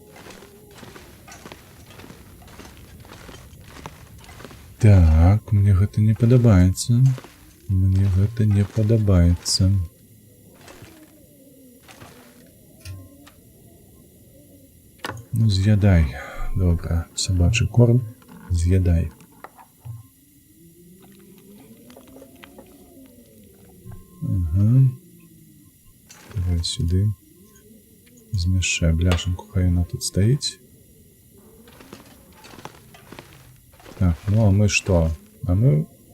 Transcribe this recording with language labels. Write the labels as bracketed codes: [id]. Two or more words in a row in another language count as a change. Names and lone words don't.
[be] Так, мне гэта не падабаецца. Мне гэта не падабаецца. Ну, з'ядай. Добра, сабачы корм. З'ядай. Ага. [uk] Давай сюди. Змішай бляшанку, хай вона тут стоїть. Так, ну а ми що? А ми...